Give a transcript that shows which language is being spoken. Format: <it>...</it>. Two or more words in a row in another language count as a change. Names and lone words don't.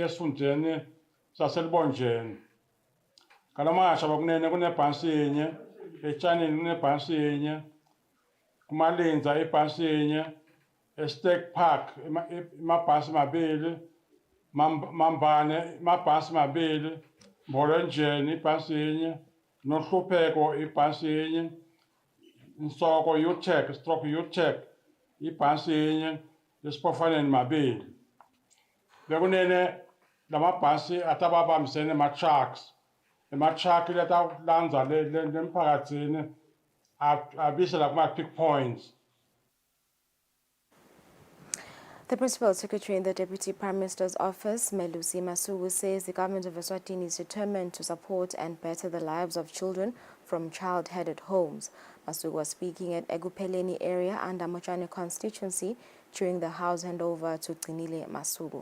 <ss>esifundeni saselibonjeni kalamasha bokunene kunebhasi yinye etshanini kunebhasi yinye kumalinza ibhasi yinye Estate Park amabhasi mabili mambane amabhasi mabili Mbolenjeni ibhasi yinye nohlupheko ibhasi yinye Nsoko U-Tech stroke U-Tech ibhasi yinye esipofaneni mabili bekunene lamabhasi atababambisene ama-trucks ama-truck latalanza lemphakathini abisela kuma-pick points.</ss> <en>The Principal Secretary in the Deputy Prime Minister's Office, Melusi Masuku, says the government of Eswatini is determined to support and better the lives of children from child-headed homes. Masuku was speaking at Egupeleni area under Mochane constituency during the house handover to Kusile Masuku.</en>